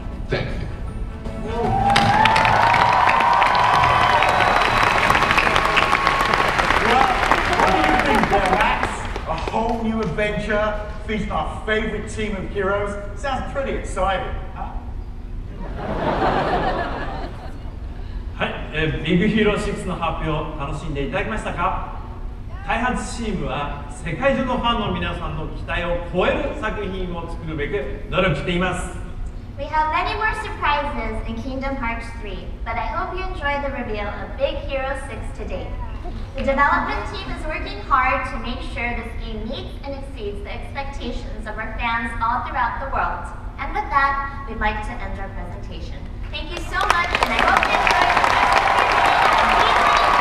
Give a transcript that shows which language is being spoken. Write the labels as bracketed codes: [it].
[en] Thank you. Well, what do you think, Baymax? A whole new adventure featuring our favorite team of heroes? Sounds pretty exciting, huh? [ja] はい、ビッグヒーロー6の発表楽しんでいただきましたか？開発チームは世界中のファンの皆さんの期待を超える作品を作るべく努力しています。 [en] We have many more surprises in Kingdom Hearts 3, but I hope you enjoyed the reveal of Big Hero 6 today. The development team is working hard to make sure this game meets and exceeds the expectations of our fans all throughout the world. And with that, we'd like to end our presentation. Thank you so much, and I hope you enjoyed the rest of your